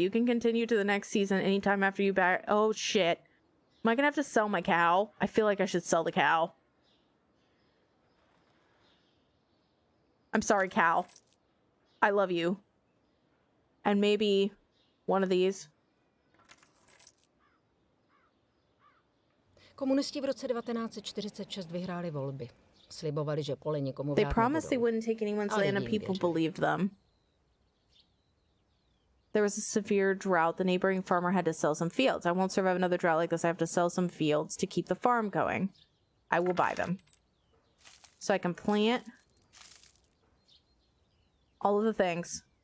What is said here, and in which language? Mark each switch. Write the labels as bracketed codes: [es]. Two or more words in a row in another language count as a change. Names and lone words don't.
[en] You can continue to the next season anytime after you back. Oh, shit. Am I gonna have to sell my cow? I feel like I should sell the cow. I'm sorry, cow. I love you. And maybe one of these. [cs] Komunisti v roce 1946 vyhráli volby. Slibovali, že pole nikomu [en] They [cs] vrát [en] promised they [cs] nebudou. [en] wouldn't take anyone's [cs] Ale [en] land and [cs] jim [en] people [cs] věřili. [en] believed them. There was a severe drought. The neighboring farmer had to sell some fields. I won't survive another drought like this. I have to sell some fields to keep the farm going. I will buy them. So I can plant all of the things.